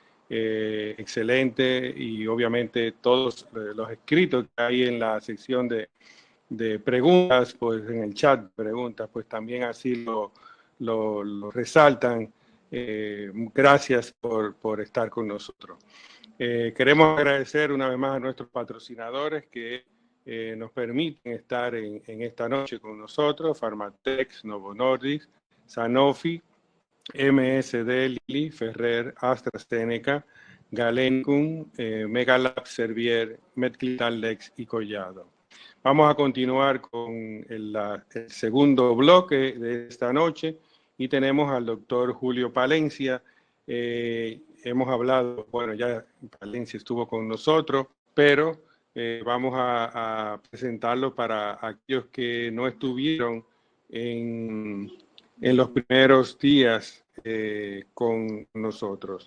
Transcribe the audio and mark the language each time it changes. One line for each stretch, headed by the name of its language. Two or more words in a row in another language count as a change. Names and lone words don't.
Spanish: Excelente, y obviamente todos los escritos que hay en la sección de preguntas, pues en el chat de preguntas, pues también así lo resaltan. Gracias por estar con nosotros. Queremos agradecer una vez más a nuestros patrocinadores que nos permiten estar en esta noche con nosotros: Pharmatex, Novo Nordisk, Sanofi, MSD, Lilly, Ferrer, AstraZeneca, Galencum, Megalab, Servier, Medclital, Lex y Collado. Vamos a continuar con el segundo bloque de esta noche y tenemos al doctor Julio Palencia. Hemos hablado, bueno, ya Palencia estuvo con nosotros, pero vamos a presentarlo para aquellos que no estuvieron en los primeros días con nosotros.